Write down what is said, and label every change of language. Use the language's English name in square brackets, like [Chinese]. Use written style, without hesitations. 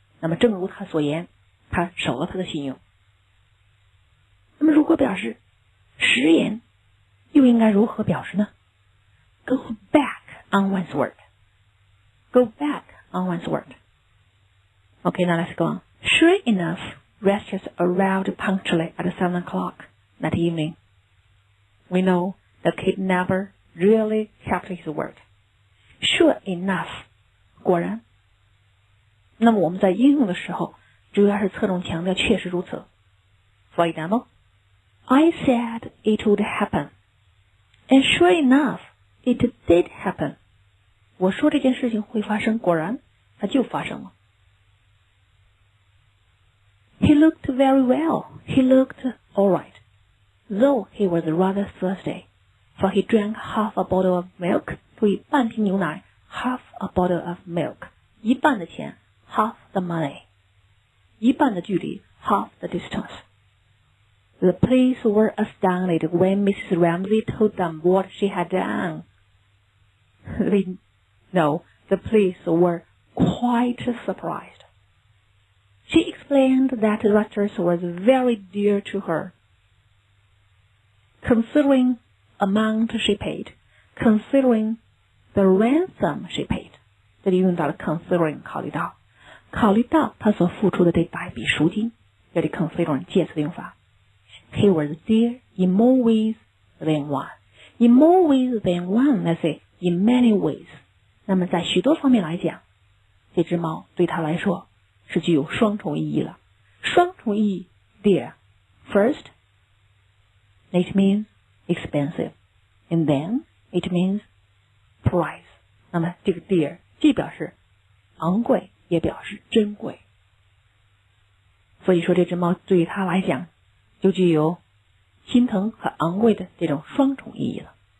[Chinese] 那么正如他所言，他守了他的信用。那么如果表示食言，又应该如何表示呢？ [English] Go back on one's word. Go back on one's word. Okay, now let's go on. Sure enough, Rastus arrived punctually at 7 o'clock that evening. We know the kid never really kept his word. Sure enough, 果然。 [Chinese] 那么我们在应用的时候，主要是侧重强调确实如此。 [English] For example, I said it would happen, and sure enough, it did happen. [Chinese] 我说这件事情会发生，果然它就发生了。 [English] He looked very well. He looked all right, though he was rather thirsty, for he drank half a bottle of milk. [Chinese] 注意，半瓶牛奶 [English] half a bottle of milk. [Chinese] 一半的钱 [English] half the money. [Chinese] 一半的距离 [English] half the distance. The police were astounded when Mrs. Ramsey told them what she had done. No, the police were quite surprised. She explained that Rastus was very dear to her. Considering amount she paid, considering the ransom she paid. [Chinese] 这里用到了 considering 考虑到他所付出的这大笔赎金，这里 considering 介词的用法。 [English] He was dear in more ways than one. In more ways than one, let's say in many ways. [Chinese] 那么在许多方面来讲，这只猫对他来说是具有双重意义了。双重意义 dear. [English] First, it means expensive. And then, it means price. [Chinese] 那么这个 dear 既表示昂贵，也表示珍贵。所以说这只猫对于他来讲，就具有心疼和昂贵的这种双重意义了。